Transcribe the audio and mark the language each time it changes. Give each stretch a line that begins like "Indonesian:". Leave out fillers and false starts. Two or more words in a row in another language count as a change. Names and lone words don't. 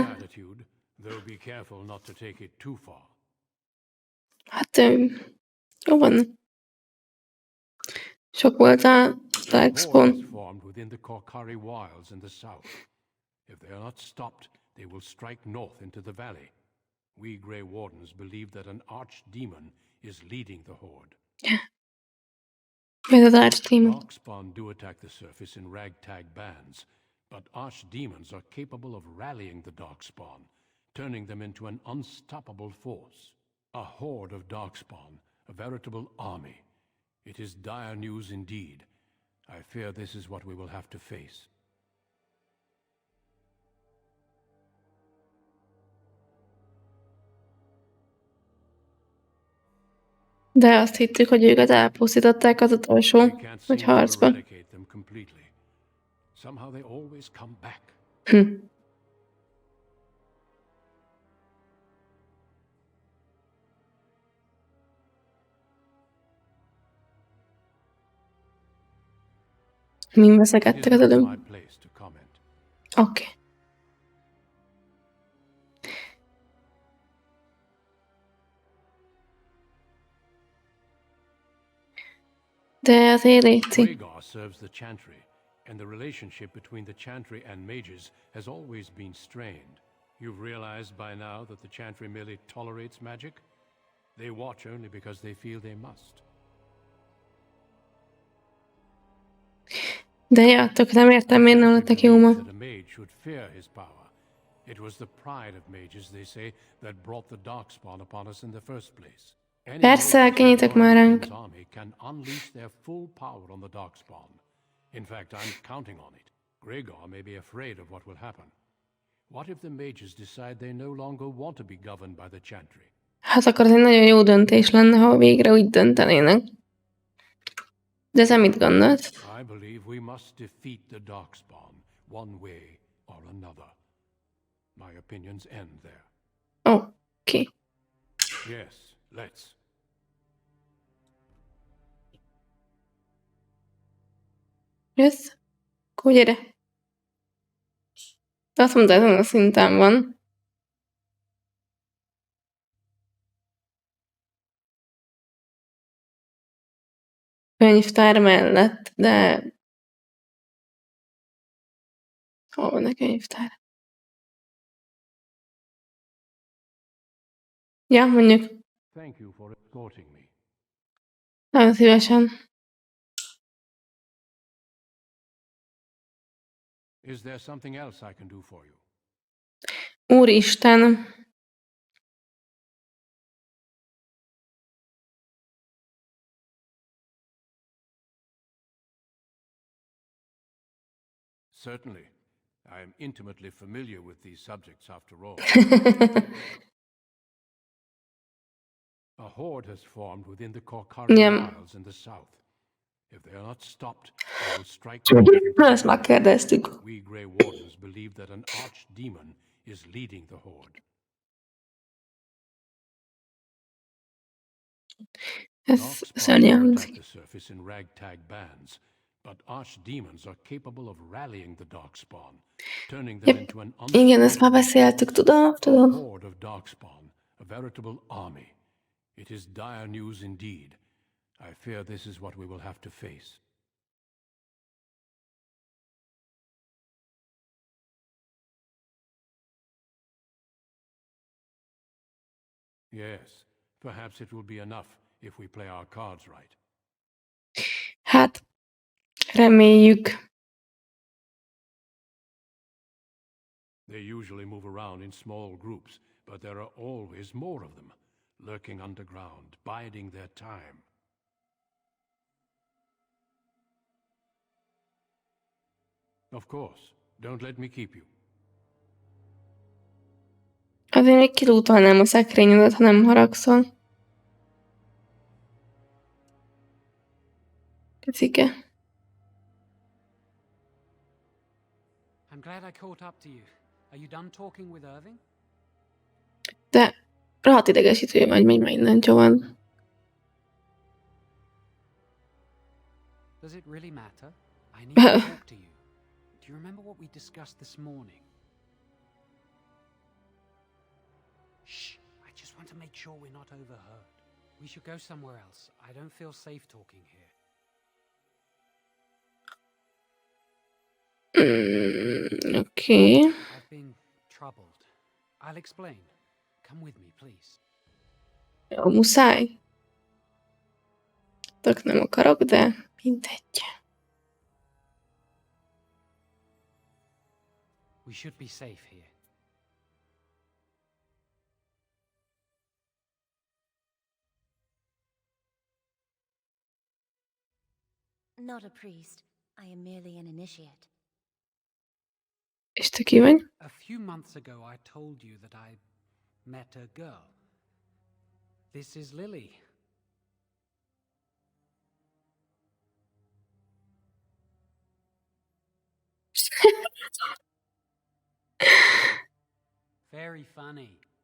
English: Attitude, though be careful not to take it too far.
Hungarian: Hát, jó van. Sok volt a Darkspawn.
English: Horde is formed within the Korkari wilds in the south. If they are not stopped, they will strike north into the valley. We Grey Wardens believe that an archdemon is leading the horde.
Hungarian: Ez az Archdemon.
English: Darkspawn do attack the surface in ragtag bands, but archdemons are capable of rallying the Darkspawn, turning them into an unstoppable force. A horde of Darkspawn, a veritable army. It is dire news indeed. I fear this is what we will have to face.
Hungarian: De azt hittük, hogy őket elpusztították az utolsó,
English: We can't
Hungarian: vagy
English: seem to
Hungarian: harcban.
English: eradicate them completely. Somehow they always come back.
Hungarian: Min
English: It is
Hungarian: veszekedtek az
English: not
Hungarian: előbb.
English: my place to comment.
Hungarian: Oké. De azért létszik.
English: Rhaegar serves the Chantry, and the relationship between the Chantry and mages has always been strained. You've realized by now that the Chantry merely tolerates magic? They watch only because they feel they must.
Hungarian: De ja, tök nem értem, miért nem lettek jó ma.
English: That a mage should fear his power. It was the pride of mages, they say, that brought the Darkspawn upon us in the first place. Any
Hungarian: Persze,
English: mages who
Hungarian: kenjétek
English: join
Hungarian: már
English: the
Hungarian: ránk.
English: King's army can unleash their full power on the Darkspawn. In fact, I'm counting on it. Rhaegar may be afraid of what will happen. What if the mages decide they no longer want to be governed by the Chantry?
Hungarian: Hát akkor ez egy nagyon jó döntés lenne, ha végre úgy döntenének. De te mit gondolsz?
English: I believe we must defeat the Darkspawn, one way or another. My opinions end there.
Hungarian: Oké.
English: Yes, let's.
Hungarian: Jössz? Akkor gyere. De azt mondta, ezen a szinten van. Könyvtár mellett, de... Hol van a könyvtár? Ja, mondjuk.
English: Thank you for escorting me.
Hungarian: Nagyon szívesen.
English: Is there something else I can do for you?
Hungarian: Úristen.
English: Certainly. I am intimately familiar with these subjects, after all. A horde has formed within the Korkari Wilds in the south. If they are not stopped, they will strike.
Hungarian: Ezt már kérdeztük.
English: We Grey Wardens believe that an archdemon is leading the horde.
Hungarian: Ez szörnyen hangzik.
English: The surface in ragtag bands, but archdemons are capable of rallying the Darkspawn, turning them into an
Hungarian: Igen, ezt már beszéltük, tudom.
English: horde of Darkspawn, a veritable army. It is dire news indeed. I fear this is what we will have to face. Yes, perhaps it will be enough if we play our cards right.
Hungarian: Hát, reméljük.
English: They usually move around in small groups, but there are always more of them, lurking underground, biding their time. Of course, don't let me keep you.
Hungarian: Azért még kilútolnám a szekrényedet, ha nem haragszol. Picike.
English: I'm glad I caught up to you. Are you done talking with Irving?
Hungarian: De rohadt idegesítő vagy, menj már innen, Joan.
English: Does it really matter? I need to talk to you. Do you remember what we discussed this morning? Shh! I just want to make sure we're not overheard. We should go somewhere else. I don't feel safe talking here. Okay. I've been troubled. I'll explain. Come with me, please.
Hungarian: Jó, muszáj. Tök nem akarok, de mindegy.
English: We should be safe here. Not a priest. I am merely an initiate.
Hungarian: És te ki vagy?
English: A few months ago, I told you that I met a girl. This is Lily. Very funny.